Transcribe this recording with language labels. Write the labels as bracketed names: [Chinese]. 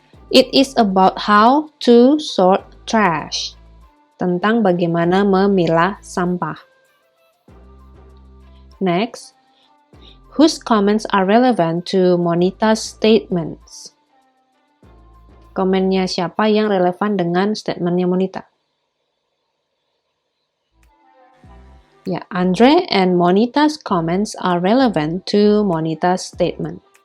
[English] It is about how to sort trash. [Indonesian] Tentang bagaimana memilah sampah. [English] Next, whose comments are relevant to Monita's statements? [Indonesian] Komennya siapa yang relevan dengan statementnya Monita? [English] Ya, Andre and Monita's comments are relevant to Monita's statement.